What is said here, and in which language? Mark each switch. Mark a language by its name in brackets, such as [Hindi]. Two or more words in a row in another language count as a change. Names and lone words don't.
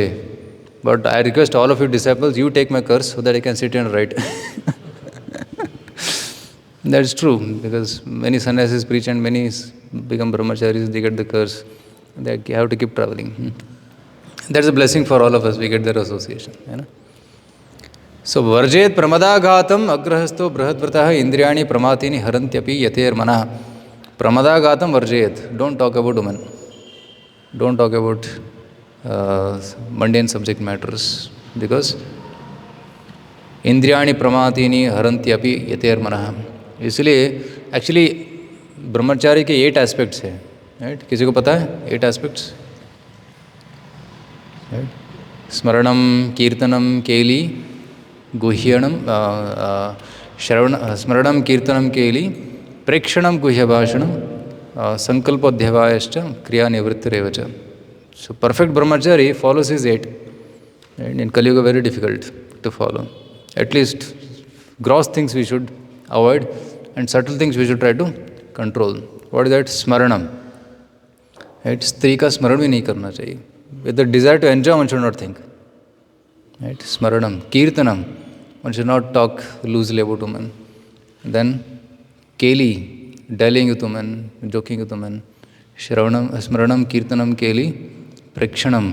[English] But I request all of you disciples, you take my curse so that I can sit and write. That's true, because many sannyasis preach and many become brahmacharis, they get the curse. They have to keep traveling. That's a blessing for all of us, we get their association. You know? So, [Sanskrit] वर्जयेत् प्रमदागतम् अगृहस्थो बृहद्व्रतः इन्द्रियाणि प्रमाथीनि हरन्त्यपि यतेर् मनः. प्रमदागतम् वर्जयेत्. [English] Don't talk about women. Don't talk about mundane subject matters, because [Sanskrit] इन्द्रियाणि प्रमाथीनि हरन्त्यपि यतेर् मनः. [Hindi] इसलिए एक्चुअली ब्रह्मचारी के 8 एस्पेक्ट्स हैं, राइट? किसी को पता है 8 एस्पेक्ट्स? [Sanskrit] स्मरणम, कीर्तनम, केली, गुह्यणम, स्मरणम, कीर्तनम, केली, प्रेक्षणम, गुह्यभाषणम, संकल्पोऽध्यवायश्च, क्रिया निवृत्तिरेव च. [English] So perfect brahmachari follows his 8. And in Kali Yuga very difficult to follow. At least gross things we should avoid and subtle things we should try to control. What is that? Smaranam. Right? [Hindi] स्त्री का स्मरण भी नहीं करना चाहिए. [English] With the desire to enjoy, one should not think. Right? Smaranam. Kirtanam. One should not talk loosely about women. Then, Keli. Dallying with women, joking with women. [Sanskrit] स्मरणं कीर्तनं केलिः. [English] Prekshanam.